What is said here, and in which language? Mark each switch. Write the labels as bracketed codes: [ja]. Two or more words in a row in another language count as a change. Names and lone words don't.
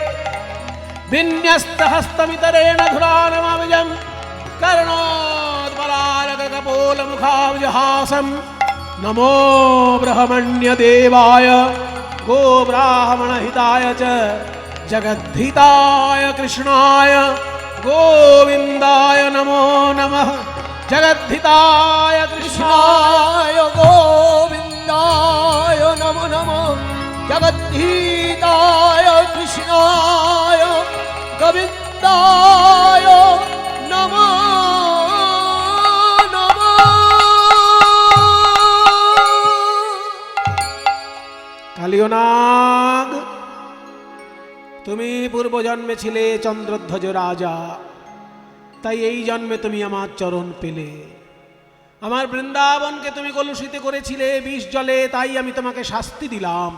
[sa] विन्यस्तहस्तमितरेण धुरानमविजं कर्णोद्बलालकपोलमुखाब्जहासं नमो ब्रह्मण्यदेवाय गोब्राह्मणहिताय च जगद्धिताय कृष्णाय गोविन्दाय नमो नमः जगद्धिताय कृष्णाय कृष्णाय गोविन्दाय नमो नमः जगद्धिताय कृष्णाय गोविन्दाय नमो नमः। [bn] কালিয়নাগ, তুমি পূর্বজন্মে ছিলে চন্দ্রধ্বজ রাজা, তাই এই জন্মে তুমি আমার চরণ পেলে। আমার বৃন্দাবনকে তুমি কলুষিত করেছিলে বিষ জলে, তাই আমি তোমাকে শাস্তি দিলাম।